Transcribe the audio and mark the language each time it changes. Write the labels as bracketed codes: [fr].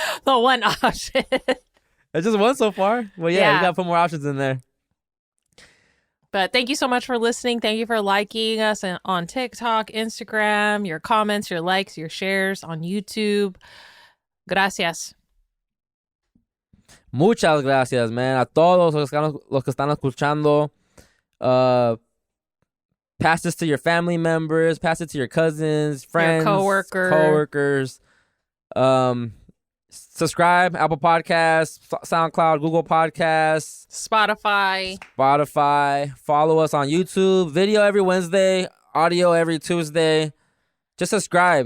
[en] The one option. It's just one so far. Well, yeah, Yeah. you gotta put more options in there. But thank you so much for listening. Thank you for liking us on TikTok, Instagram, your comments, your likes, your shares on YouTube. [es] Gracias. Muchas gracias, man. A todos los que están escuchando. [en] Pass this to your family members. Pass it to your cousins, friends, your coworkers. Subscribe, Apple Podcasts, SoundCloud, Google Podcasts, Spotify. Follow us on YouTube. Video every Wednesday, audio every Tuesday. Just subscribe.